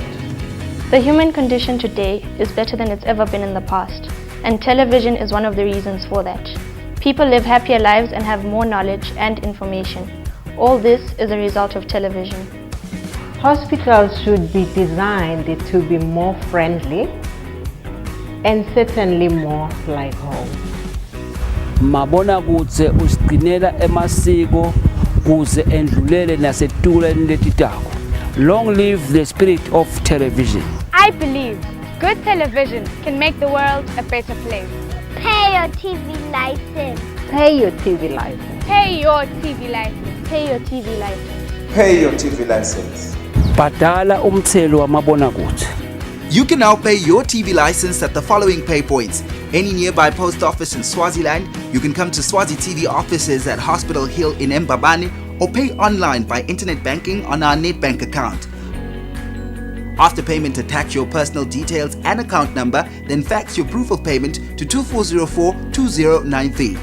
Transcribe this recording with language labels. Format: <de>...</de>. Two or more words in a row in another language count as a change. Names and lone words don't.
<en>The human condition today is better than it's ever been in the past, and television is one of the reasons for that. People live happier lives and have more knowledge and information. All this is a result of television. Hospitals should be designed to be more friendly and certainly more like home.</en> <ss>Mabonakudze usigcinela emasiko kuze endlulele nasetuleni letitako.</ss> <en>Long live the spirit of television. I believe good television can make the world a better place. Pay your TV license. Pay your TV license. Pay your TV license. Pay your TV license. Pay your TV license.</en> <ss>Bhadala umthelo wamabonakudze.</ss> <en>You can now pay your TV license at the following pay points. Any nearby post office in Swaziland, you can come to Swazi TV offices at Hospital Hill in Mbabane or pay online by internet banking on our Netbank account. After payment, attach your personal details and account number, then fax your proof of payment to 2404-2093.</en>